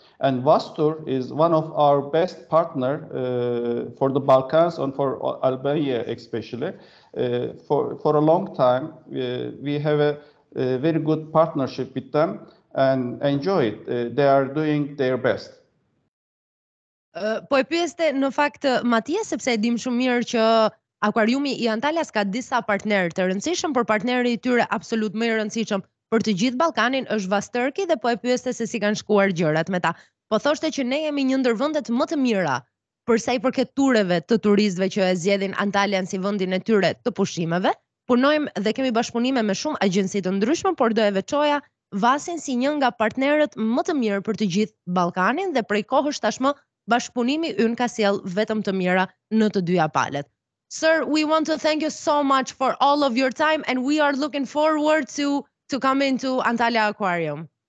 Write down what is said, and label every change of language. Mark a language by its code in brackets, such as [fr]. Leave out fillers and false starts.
[en] And Vas Tour is one of our best partner for the Balkans and for Albania especially. For a long time, we have a very good partnership with them and enjoy it. They are doing their best. [sq] Po e pyeste në fakt Matias, sepse e dim shumë mirë që akvariumi I Antalyas ka disa partnerë të rëndësishëm, por partneri I tyre absolut më I rëndësishëm për të gjithë Ballkanin është Vas Turkey dhe po e pyeste se si kanë shkuar gjërat me ta. Po thoshte që ne jemi një ndër vendet më të mira për sa I përket tureve të turistëve që e zgjedhin Antalyan si vendin e tyre të pushimeve. Punojmë dhe kemi bashkëpunime me shumë agjenci të ndryshme, por do e veçoja Vasin si një nga partnerët më të mirë për të gjithë Ballkanin dhe prej kohësh tashmë bashkëpunimi ynë ka sjell vetëm të mira në të dyja palët. [en] Sir, we want to thank you so much for all of your time and we are looking forward to come into Antalya Aquarium.